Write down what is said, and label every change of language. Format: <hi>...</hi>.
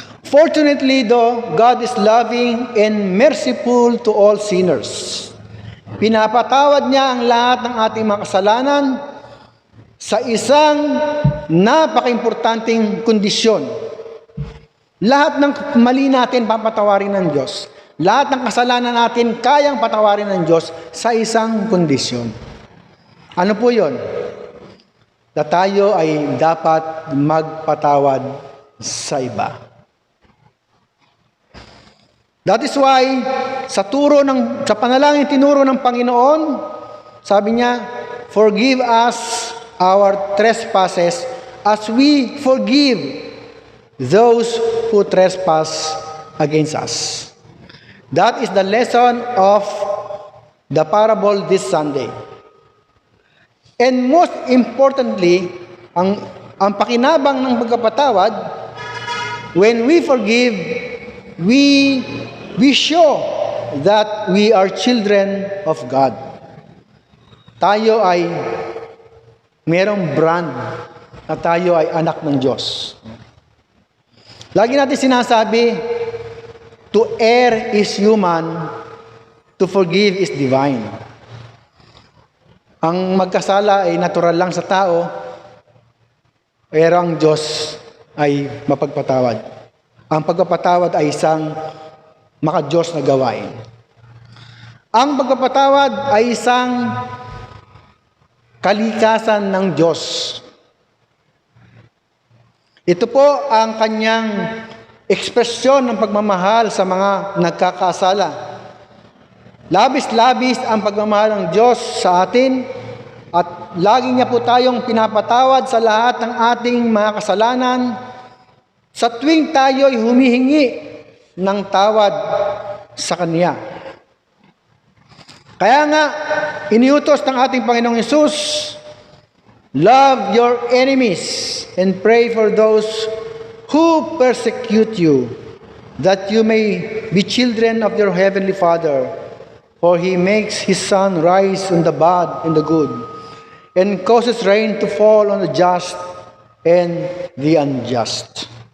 <en>Fortunately though, God is loving and merciful to all sinners.</en> <tl>Pinapatawad niya ang lahat ng ating mga kasalanan sa isang napaka-importanting kondisyon. Lahat ng mali natin papatawarin ng Diyos. Lahat ng kasalanan natin kayang patawarin ng Diyos sa isang kondisyon. Ano po yun? Na tayo ay dapat magpatawad sa iba.</tl> <en>That is why,</en> <tl>sa panalangin tinuro ng Panginoon, sabi niya,</tl> <en>forgive us our trespasses as we forgive those who trespass against us. That is the lesson of the parable this Sunday. And most importantly,</en> <tl>ang pakinabang ng pagkapatawad,</tl> <en>when we forgive, we show that we are children of God.</en> <tl>Tayo ay merong brand na tayo ay anak ng Diyos. Lagi natin sinasabi,</tl> <en>to err is human, to forgive is divine.</en> <tl>Ang magkasala ay natural lang sa tao, pero ang Diyos ay mapagpatawad. Ang pagpapatawad ay isang maka-Diyos na gawain. Ang pagpapatawad ay isang kalikasan ng Diyos. Ito po ang kanyang ekspresyon ng pagmamahal sa mga nagkakasala. Labis-labis ang pagmamahal ng Diyos sa atin at lagi niya po tayong pinapatawad sa lahat ng ating mga kasalanan sa tuwing tayo ay humihingi ng tawad sa Kanya. Kaya nga, iniutos ng ating Panginoong Hesus,</tl> <en>love your enemies and pray for those who persecute you, that you may be children of your heavenly Father. For He makes His sun rise on the bad and the good, and causes rain to fall on the just and the unjust.</en>